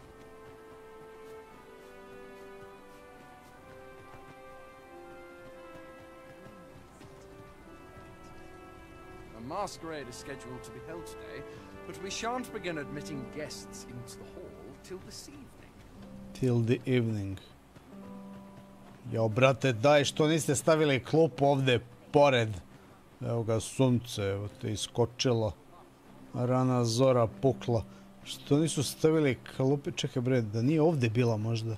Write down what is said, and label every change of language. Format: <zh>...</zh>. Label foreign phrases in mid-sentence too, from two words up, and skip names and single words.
<en>A masquerade is scheduled to be held today, but we shan't begin admitting guests into the hall till this evening. Till the evening.</en> <sr>Jo, brate, daj, što niste stavili klop ovde pored? Evo ga, sunce, evo te iskočilo. Rana zora pukla. Što nisu stavili kalupe? Čekaj bre, da nije ovde bila možda.</sr>